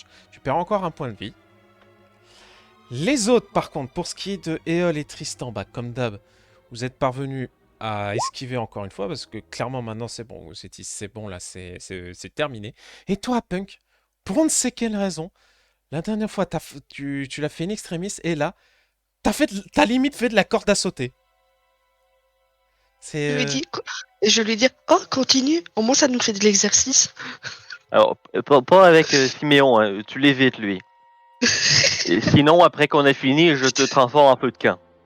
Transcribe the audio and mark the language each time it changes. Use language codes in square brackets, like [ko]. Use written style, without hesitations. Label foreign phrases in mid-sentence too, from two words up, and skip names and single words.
[fr] Tu perds encore un point de vie. Les autres, par contre, pour ce qui est de Éole et Tristan, bah, comme d'hab, vous êtes parvenus à esquiver encore une fois parce que clairement maintenant c'est bon, c'est bon là, c'est terminé. Et toi, Punk, pour on ne sait quelle raison, la dernière fois tu l'as fait [la] in extremis [fr] et là, t'as limite fait de la corde à sauter. Je lui C'est dis, et je lui dis, oh, continue, au moins ça nous fait de l'exercice. Alors, pas avec Siméon, hein. Tu l'évites, lui. Et sinon, après qu'on a fini, je te transforme en feu de camp.